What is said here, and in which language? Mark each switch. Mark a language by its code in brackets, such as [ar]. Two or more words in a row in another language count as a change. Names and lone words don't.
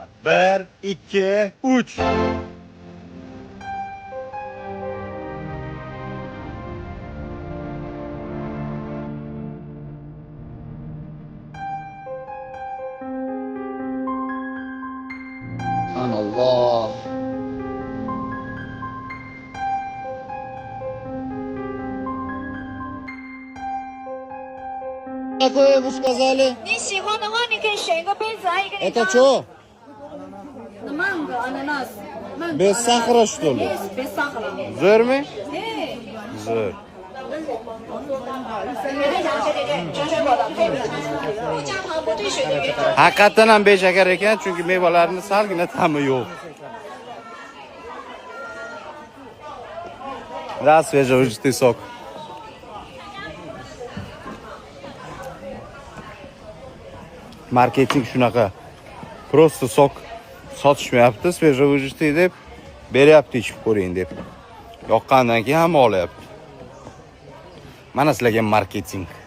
[ru] 1, 2, 3. Allah. Вы сказали? [zh] 你喜欢的话，你可以选一个杯子，阿姨给你 [ru] Это [zh] 倒。 [ru] что? Манго, ананас. Манго, Без ананас. сахара, что ли? Yes, без сахара. [uz] Zo'rmi? Zo'r. Zo'r. [zh] 全水果的，配不加糖不兑水的原则。 [uz] Haqiqatan ham beshakar ekan, chunki mevalarning salgina ta'mi yo'q. [ru] Да, свежевыжатый сок. [uz] Marketing shunaqa. Просто sok sotishmayapti, свежевыжатый deb beryapti ichib ko'ring deb. Yoqqandan keyin hamma olyapti. Mana sizlarga marketing.